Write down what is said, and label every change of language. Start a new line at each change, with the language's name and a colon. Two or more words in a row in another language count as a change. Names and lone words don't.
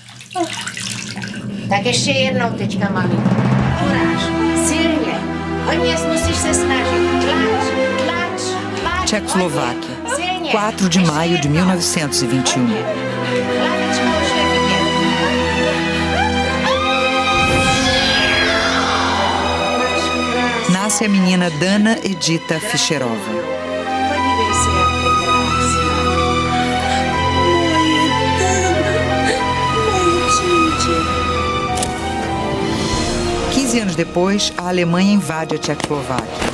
Czech: Tak ještě jednou teďka, maminko. Uráž, silně. Hodně musíš se snažit. Tlač.
Portuguese: Tchecoslováquia, 4 de maio de 1921. Nasce a menina Dana Edita Fischerova.
Czech: Podívej se, jak je krásná.
Portuguese: 15 anos depois, a Alemanha invade a Tchecoslováquia.